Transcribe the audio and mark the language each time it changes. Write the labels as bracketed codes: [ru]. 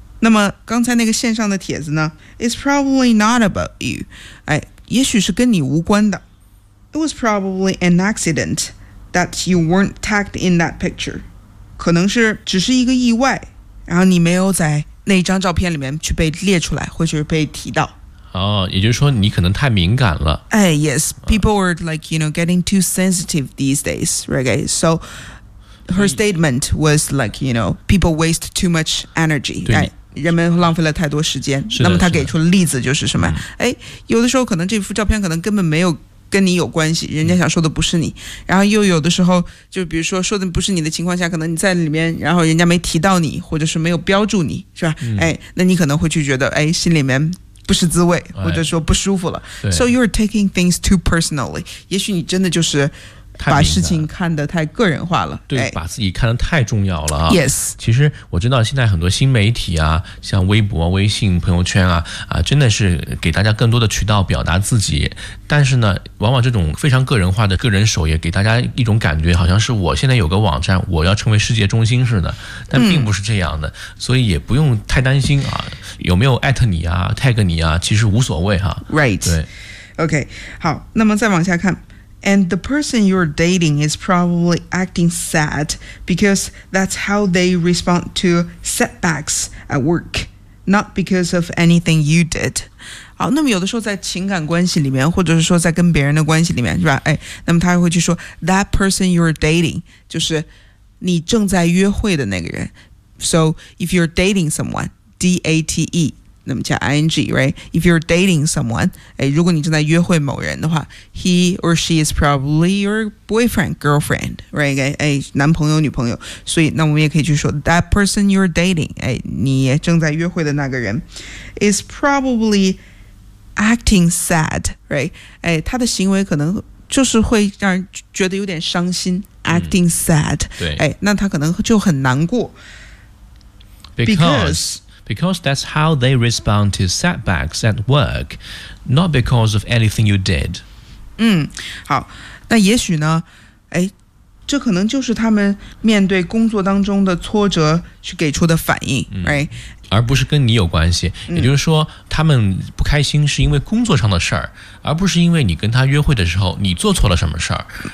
[zh] 那么刚才那个线上的帖子呢， [en] It's probably not about you， [zh] 哎，也许是跟你无关的。 [en] It was probably an accident that you weren't tagged in that picture， [zh] 可能是只是一个意外，然后你没有在那张照片里面去被列出来，或者是被提到。哦，也就是说你可能太敏感了。 [en] 哎 ，yes， people are like you know getting too sensitive these days， right？ So her statement was like you know people waste too much energy， [zh] 对，人们浪费了太多时间。是的。那么她给出的例子就是什么？哎，有的时候可能这幅照片可能根本没有跟你有关系，人家想说的不是你。然后又有的时候，就比如说说的不是你的情况下，可能你在里面，然后人家没提到你，或者是没有标注你，是吧？哎，那你可能会去觉得，哎，心里面不是滋味，或者说不舒服了。哎， [en] So you're taking things too personally， [zh] 也许你真的就是把事情看得太个人化了。对，哎，把自己看得太重要了。 [en] Yes， [zh] 其实我知道现在很多新媒体啊，像微博、微信、朋友圈啊，真的是给大家更多的渠道表达自己。但是呢，往往这种非常个人化的个人首页给大家一种感觉，好像是我现在有个网站，我要成为世界中心似的，但并不是这样的。所以也不用太担心啊，有没有 at 你啊 tag 你啊，其实无所谓哈。 [en] Right， [zh] 对，OK， 好，那么再往下看。 [en] And the person you're dating is probably acting sad because that's how they respond to setbacks at work, not because of anything you did. [zh] 好，那么有的时候在情感关系里面，或者是说在跟别人的关系里面，是吧？哎，那么他会去说 [en] that person you're dating [zh] 就是你正在约会的那个人。 [en] So if you're dating someone, D-A-T-E. [zh] 那么加 [en] ing， right？ If you're dating someone， [zh] 哎，如果你正在约会某人的话， [en] he or she is probably your boyfriend， girlfriend， right？ [zh] 哎，男朋友女朋友。所以那我们也可以去说 [en] that person you're dating， [zh] 哎，你正在约会的那个人 [en] is probably acting sad， right？ [zh] 哎，他的行为可能就是会让人觉得有点伤心。 [en] acting sad， [zh] 对，哎，那他可能就很难过。 [en] Because that's how they respond to setbacks at work, not because of anything you did. [zh] 嗯，好，那也许呢，哎，这可能就是他们面对工作当中的挫折去给出的反应，right？而不是跟你有关系。也就是说，他们不开心是因为工作上的事儿，而不是因为你跟他约会的时候你做错了什么事儿。